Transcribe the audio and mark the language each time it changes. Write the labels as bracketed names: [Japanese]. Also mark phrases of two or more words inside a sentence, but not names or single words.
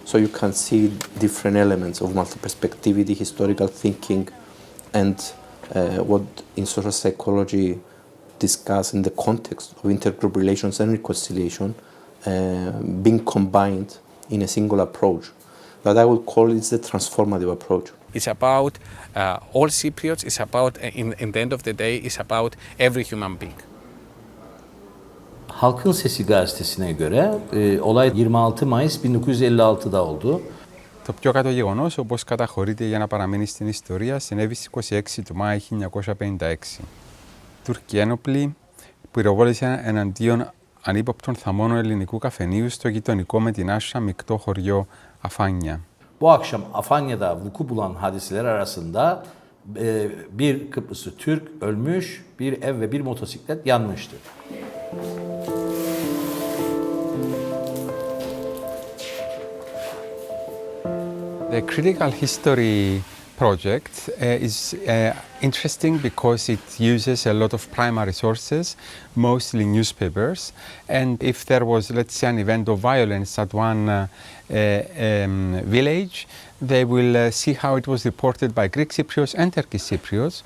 [English] So you can see different elements of multi-perspectivity, historical thinking, and what in social psychology discuss in the context of intergroup relations and reconciliation being combined in a single approach. That I would call it the transformative approach. It's about all Cypriots, it's about, in the end of the day, it's about every human being. [Turkish] Halkın Sesi gazetesine göre olay 26 Mayıs 1956'da oldu. [Greek] Το πιο κάτω γεγονός, όπως καταχωρείται για να παραμείνει στην ιστορία, συνέβη στις 26 του Μάη 1956. Τούρκοι ένοπλοι πυροβόλησαν εναντίον ανύποπτων θαμώνων ελληνικού καφενείου στο γειτονικό με την Άσσα μεικτό χωριό Αφάνια. [Turkish] Bu akşam Afanya'da vuku bulan hadiseler arasında bir Kıbrıslı Türk ölmüş, bir ev ve bir motosiklet yanmıştı. [English] The critical history project is interesting because it uses a lot of primary sources, mostly newspapers, and if there was, let's say, an event of violence at one village, they will see how it was reported by Greek Cypriots and Turkish Cypriots.